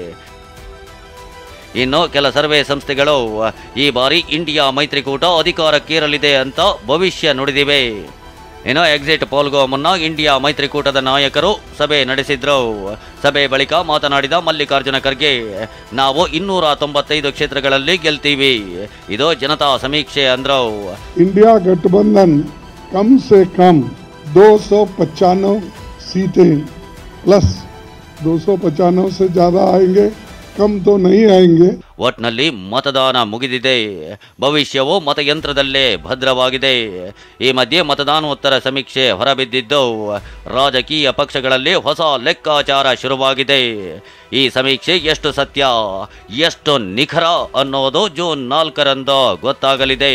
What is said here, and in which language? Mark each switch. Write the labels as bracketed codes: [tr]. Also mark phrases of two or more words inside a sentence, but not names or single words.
[kn] ಇನ್ನು ಕೆಲ ಸರ್ವೆ ಸಂಸ್ಥೆಗಳು ಈ ಬಾರಿ ಇಂಡಿಯಾ ಮೈತ್ರಿಕೂಟ ಅಧಿಕಾರಕ್ಕೇರಲಿದೆ ಅಂತ ಭವಿಷ್ಯ ನುಡಿದಿವೆ. ಇನ್ನು ಎಕ್ಸಿಟ್ ಪೋಲ್ಗೂ ಮುನ್ನ ಇಂಡಿಯಾ ಮೈತ್ರಿಕೂಟದ ನಾಯಕರು ಸಭೆ ನಡೆಸಿದ್ರು. ಸಭೆ ಬಳಿಕ ಮಾತನಾಡಿದ ಮಲ್ಲಿಕಾರ್ಜುನ ಖರ್ಗೆ, ನಾವು 295 ಕ್ಷೇತ್ರಗಳಲ್ಲಿ ಗೆಲ್ತೀವಿ, ಇದು ಜನತಾ ಸಮೀಕ್ಷೆ ಅಂದ್ರು. [hi] इंडिया गठबंधन कम से कम 295 सीटें प्लस 295 से ज्यादा आएंगे, कम तो नहीं आएंगे. [kn] ಒಟ್ನಲ್ಲಿ ಮತದಾನ ಮುಗಿದಿದೆ, ಭವಿಷ್ಯವು ಮತಯಂತ್ರದಲ್ಲೇ ಭದ್ರವಾಗಿದೆ. ಈ ಮಧ್ಯೆ ಮತದಾನೋತ್ತರ ಸಮೀಕ್ಷೆ ಹೊರಬಿದ್ದಿದ್ದು ರಾಜಕೀಯ ಪಕ್ಷಗಳಲ್ಲಿ ಹೊಸ ಲೆಕ್ಕಾಚಾರ ಶುರುವಾಗಿದೆ. ಈ ಸಮೀಕ್ಷೆ ಎಷ್ಟು ಸತ್ಯ, ಎಷ್ಟು ನಿಖರ ಅನ್ನೋದು ಜೂನ್ 4ರಂದು ಗೊತ್ತಾಗಲಿದೆ.